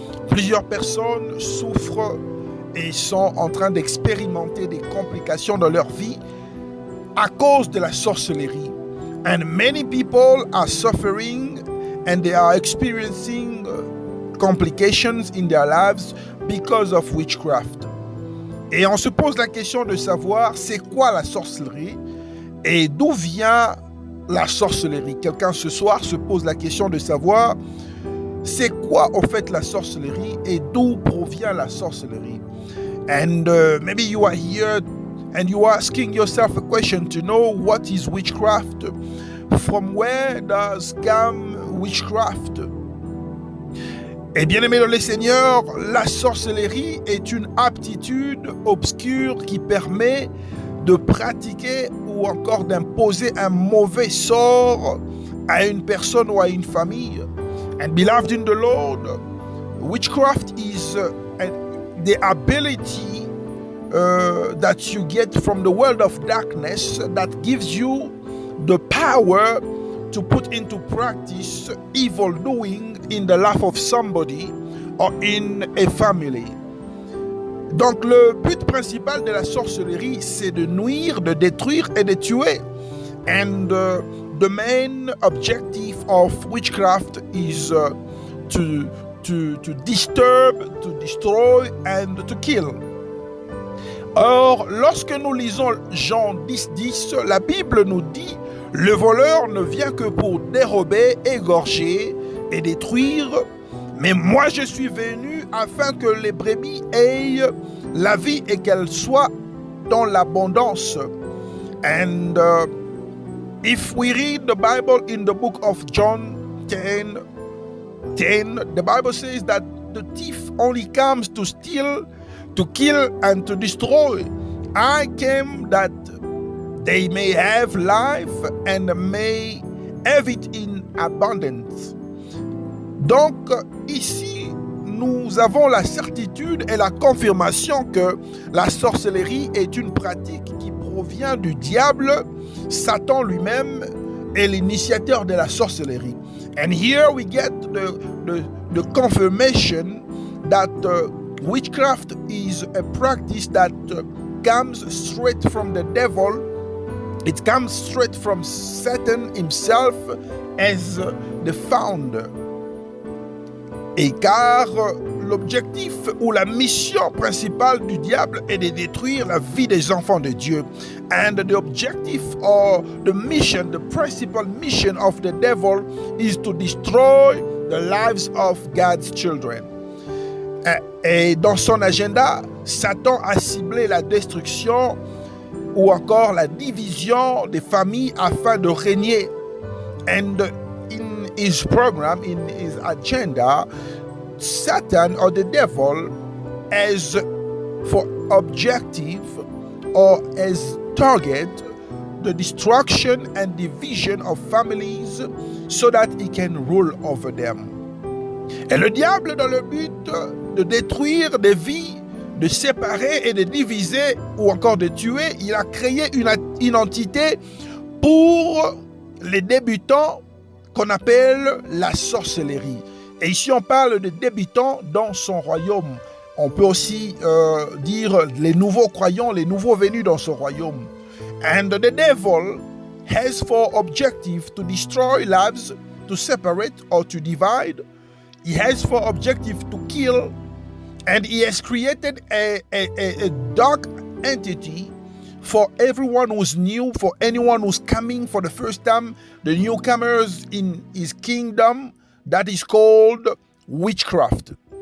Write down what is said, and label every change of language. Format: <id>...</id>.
<fr>Plusieurs personnes souffrent et sont en train d'expérimenter des complications dans leur vie à cause de la sorcellerie.</fr> <en>And many people are suffering and they are experiencing complications in their lives because of witchcraft.</en> <fr>Et on se pose la question de savoir c'est quoi la sorcellerie et d'où vient la sorcellerie. Quelqu'un ce soir se pose la question de savoir c'est quoi au fait la sorcellerie et d'où provient la sorcellerie.</fr> <en>And maybe you are here and you are asking yourself a question to know what is witchcraft. From where does come witchcraft?</en> <fr>Et bien aimé dans le Seigneur, la sorcellerie est une aptitude obscure qui permet de pratiquer ou encore d'imposer un mauvais sort à une personne ou à une famille.</fr> <en>And beloved in the Lord, witchcraft is the ability that you get from the world of darkness that gives you the power to put into practice evil doing in the life of somebody or in a family.</en> <fr>Donc le but principal de la sorcellerie, c'est de nuire, de détruire et de tuer.</fr> <en>And the main objective of witchcraft is to disturb, to destroy and to kill.</en> <fr>Or, lorsque nous lisons Jean 10:10, la Bible nous dit « Le voleur ne vient que pour dérober, égorger et détruire, mais moi je suis venu afin que les brebis aient la vie et qu'elles soient dans l'abondance. » And</fr> <en>if we read the Bible in the book of John 10:10, the Bible says that the thief only comes to steal, to kill and to destroy. I came that they may have life and may have it in abundance.</en> <fr>Donc ici, nous avons la certitude et la confirmation que la sorcellerie est une pratique qui provient du diable. Satan lui-même est l'initiateur de la sorcellerie.</fr> <en>And here we get the confirmation that witchcraft is a practice that comes straight from the devil. It comes straight from Satan himself as the founder.</en> <fr>Et car l'objectif ou la mission principale du diable est de détruire la vie des enfants de Dieu.</fr> <en>And the objective or the mission, the principal mission of the devil is to destroy the lives of God's children.</en> <fr>Et dans son agenda, Satan a ciblé la destruction ou encore la division des familles afin de régner.</fr> <en>And in his program, in his agenda, Satan or the devil has for objective or as target the destruction and division of families so that he can rule over them.</en> <fr>Et le diable, dans le but de détruire des vies, de séparer et de diviser ou encore de tuer, il a créé une entité pour les débutants qu'on appelle la sorcellerie. Et ici on parle de débutants dans son royaume. On peut aussi dire les nouveaux croyants, les nouveaux venus dans son royaume.</fr> <en>And the devil has for objective to destroy lives, to separate or to divide. He has for objective to kill, and he has created a dark entity for everyone who's new, for anyone who's coming for the first time, the newcomers in his kingdom, that is called witchcraft.</en>